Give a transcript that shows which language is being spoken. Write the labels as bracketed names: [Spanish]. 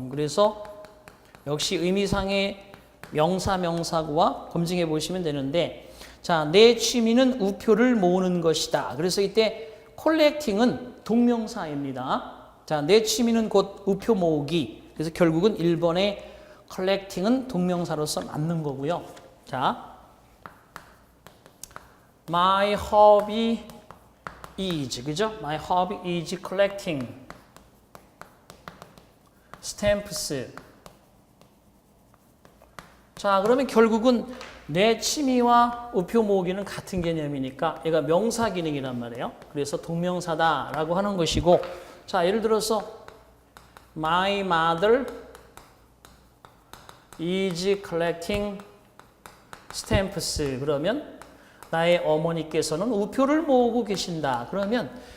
[Korean] 그래서 역시 의미상의 명사, 명사구와 검증해 보시면 되는데, 자, 내 취미는 우표를 모으는 것이다. 그래서 이때 콜렉팅은 동명사입니다. 자, 내 취미는 곧 우표 모으기. 그래서 결국은 1번의 collecting은 동명사로서 맞는 거고요. [English] 자, my hobby is, 그죠? My hobby is collecting stamps. [Korean] 자, 그러면 결국은 내 취미와 우표 모으기는 같은 개념이니까 얘가 명사 기능이란 말이에요. 그래서 동명사다라고 하는 것이고, 자, 예를 들어서 [English] My mother is collecting stamps. [Korean] 그러면 나의 어머니께서는 우표를 모으고 계신다. 그러면